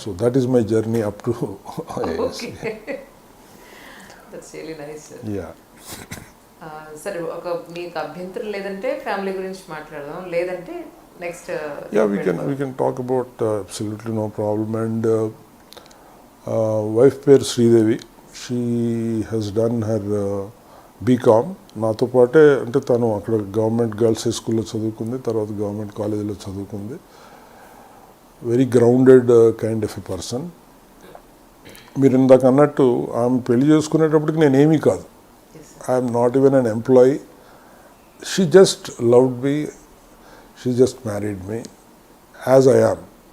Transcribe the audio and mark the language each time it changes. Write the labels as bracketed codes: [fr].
[en] So that is my journey up to IAS. Okay. That's really nice, sir. Yeah. [te] సరే, ఒక మీకు అభ్యంతరం లేదంటే ఫ్యామిలీ గురించి మాట్లాడదాం, లేదంటే next. [en] Yeah, we can talk about absolutely no problem. And wife పేరు Sridevi, she has done her BCom [te] నాతో పాటే. అంటే తను అక్కడ గవర్నమెంట్ గర్ల్స్ హై స్కూల్లో చదువుకుంది, తర్వాత గవర్నమెంట్ కాలేజీలో చదువుకుంది. [en] Very grounded kind of a person. [te] మీరు ఇందాక అన్నట్టు ఆమె పెళ్లి చేసుకునేటప్పటికి నేనేమీ కాదు. [en] I'm not even an employee. She just loved me, she just married me as I am.